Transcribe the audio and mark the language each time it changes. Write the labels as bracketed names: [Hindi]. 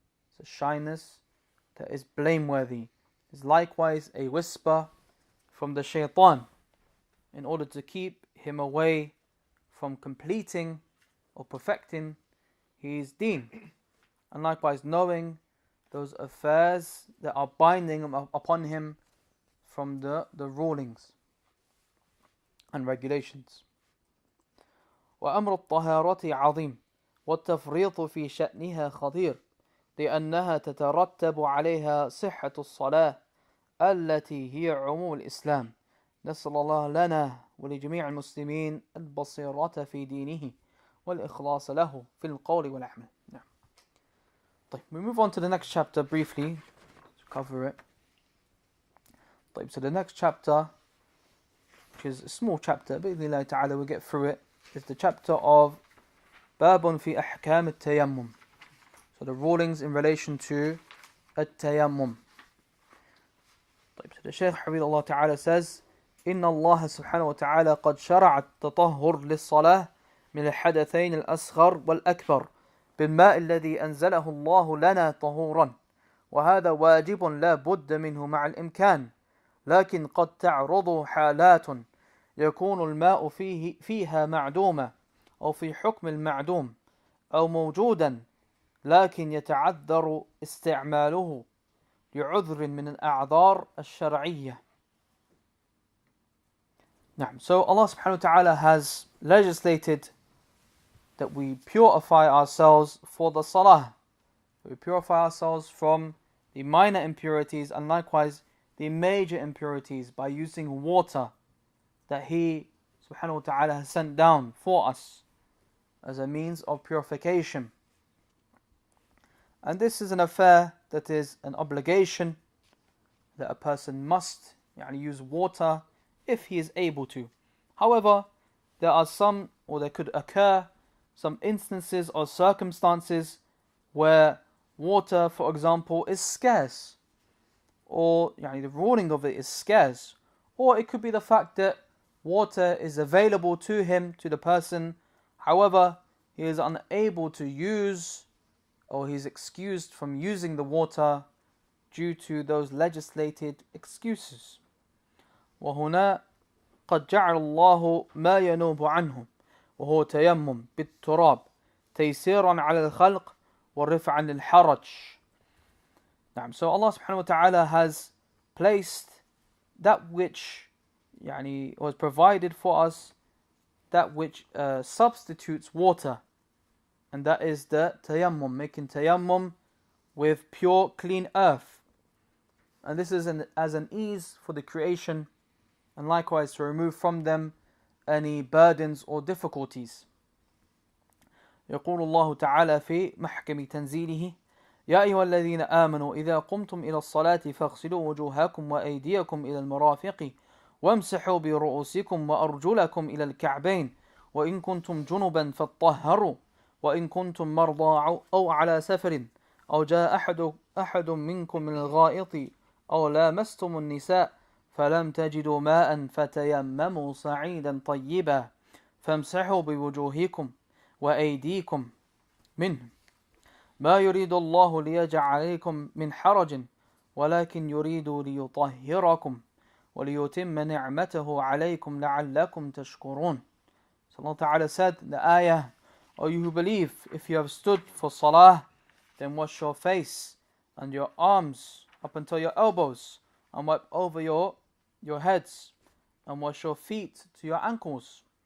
[English] It's a shyness that is blameworthy. It's likewise a whisper from the shaitan in order to keep him away from completing or perfecting his deen. And likewise knowing those affairs that are binding upon him from the rulings and regulations. [Arabic] وأمر الطهارة عظيم والتفريط في شأنها خطير لأنها تترتب عليها صحة الصلاة التي هي عموم الإسلام. نسأل الله لنا ولجميع المسلمين البصيرة في دينه والإخلاص له في القول والعمل. [English] We move on to the next chapter briefly to cover it. So the next chapter, which is a small chapter, [Arabic] بإذن الله تعالى [English] we'll get through it, is the chapter of [Arabic] باب في أحكام التيمم. [English] So the rulings in relation to التيمم. So the Shaykh [Arabic] حفظه الله تعالى [English] says [Arabic] إن الله سبحانه وتعالى قد شرع التطهر للصلاة من الحدثين الأصغر والأكبر بالماء الذي أنزله الله لنا طهورا وهذا واجب لا بد منه مع الإمكان لكن قد تعرض حالات يكون الماء فيها معدوما أو في حكم المعدوم أو موجودا لكن يتعذر استعماله لعذر من الأعذار الشرعية. [English] So Allah subhanahu wa ta'ala has legislated that we purify ourselves for the salah. We purify ourselves from the minor impurities and likewise the major impurities by using water that He subhanahu wa ta'ala has sent down for us as a means of purification. And this is an affair that is an obligation that a person must use water if he is able to. However, there are some, or there could occur some instances or circumstances where water, for example, is scarce, or the ruling of it is scarce, or it could be the fact that water is available to him, to the person, however, he is unable to use, or he is excused from using the water due to those legislated excuses. [Arabic] وهنا قد جعل الله ما ينوب عنه وهو تيمم بالتراب تيسيرا على الخلق ورفعا للحرج. [English] So Allah subhanahu wa ta'ala has placed that which was provided for us, that which substitutes water, and that is the tayammum, making tayammum with pure clean earth. And this is as an ease for the creation, and likewise to remove from them any burdens or difficulties. [Arabic] يقول الله تعالى في محكم تنزيله يا أيها الذين آمنوا إذا قمتم إلى الصلاة فاغسلوا وجوهكم وأيديكم إلى المرافق وامسحوا برؤوسكم وأرجلكم إلى الكعبين وإن كنتم جنبا فاطهروا وإن كنتم مرضى أو على سفر أو جاء أحد منكم من الغائط أو لامستم النساء فلم تجدوا ماء فتيمموا صعيدا طيبا فامسحوا بوجوهكم وأيديكم منه ما يريد الله ليجعل عليكم من حرج ولكن يريد ليطهركم وليتم نعمته عليكم لعلكم تشكرون. [English] So Allah Ta'ala said in the ayah, O you who believe, if you have stood for salah, then wash your face and your arms up until your elbows, and wipe over your heads, and wash your feet to your ankles.